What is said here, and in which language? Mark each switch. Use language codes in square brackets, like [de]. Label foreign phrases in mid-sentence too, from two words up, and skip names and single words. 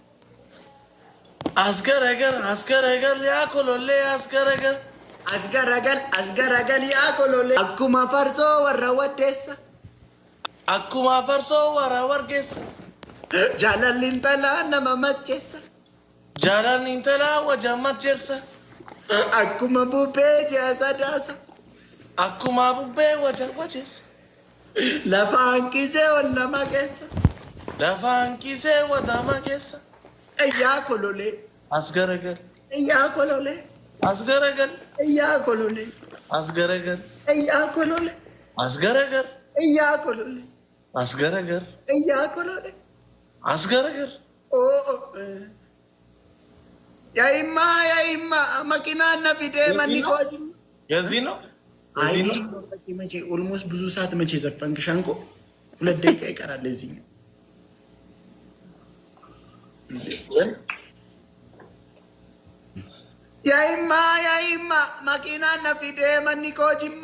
[om] ያኮሎሌ አስገረገል ያኮሎሌ አኩማ ፈርሶ ወረ ወርጌሳ ጃላሊንተላ ነመመቼሳ ወጀመቼርሳ akkuma bubbee jaasadaasa akkuma bubbee wajeessa lafa hanqisee wal nama keessa iyyaa kololee asgaragal iyyaa kololee asgaragal iyyaa kololee asgaragal iyyaa kololee asgaragal iyyaa kololee asgaragal iyyaa kololee asgaragal ያይማ መኪና ነፊደ ማኒኮጂ [am] የዚህ ነው። መቼ ኦልሞስት ብዙ ሰዓት መቼ ዘፈንክ ሻንቆ? 2 ደቂቃ ይቀራል። እዚህኛው [om] ያይማ መኪና ነፊደ ማኒኮጂማ